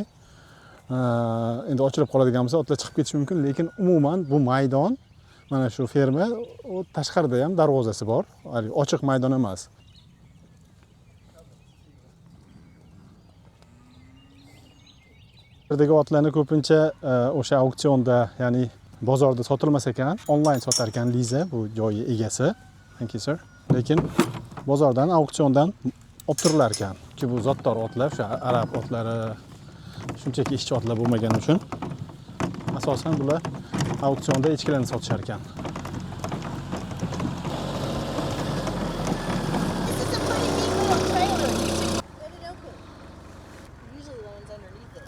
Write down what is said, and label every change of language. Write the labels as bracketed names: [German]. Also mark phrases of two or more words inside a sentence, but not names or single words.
[Uzbek] Endi ochilib qoladigan bo'lsa, otlar chiqib ketishi mumkin, lekin umuman bu maydon, mana shu ferma, u tashqarida ham darvozasi bor, ochiq maydon emas. Bulardagi otlarni ko'pincha o'sha auksionda, ya'ni bozorda sotilmas ekan, onlayn sotar ekan Liza, bu joyi egasi. [English] Thank you sir. [Uzbek] Lekin bozordan, auksiondan olib turilar ekan. Chunki bu zotdor otlar, o'sha arab otlari, shunchaki ishchi otlar bo'lmagani uchun asosan bular auksionda echkilarni sotishar ekan. [English] This is a pretty neat little trailer. You should let it open. Usually lands underneath it.